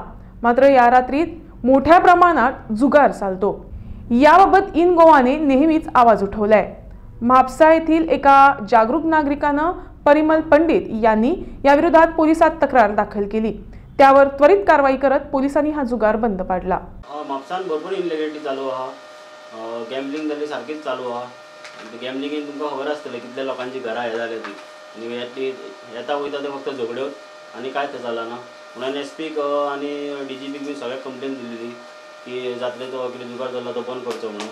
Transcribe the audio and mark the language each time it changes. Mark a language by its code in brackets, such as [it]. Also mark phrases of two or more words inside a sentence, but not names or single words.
[mr] मात्र या रात्रीत मोठ्या प्रमाणात जुगार चालतो। याबाबत इन गोवाने नेहमीच आवाज उठवलाय। म्हापसा येथील एका जागरूक नागरिकानं परिमल पंडित यांनी या विरोधात पोलिसात तक्रार दाखल केली। त्यावर त्वरित कारवाई करत पोलिसांनी हा जुगार बंद पाडला। [kok] म्हापसान भरपूर इलिगॅलिटी चालू आहा, गॅमलिंग जाली सारखीच चालू आहा। गॅमलिंगेन तुमकां खबर आसतलें कितल्या लोकांची घरां हे जाल्या ती, आनी येता वयता ते फक्त झगड्यो आनी कांयच चलना। म्हणून एसपीक आनी डीजीपीक बी सगळ्याक कंप्लेन दिल्ली की जातले तो कितें जुगार जाल्लो तो बंद करचो म्हणून।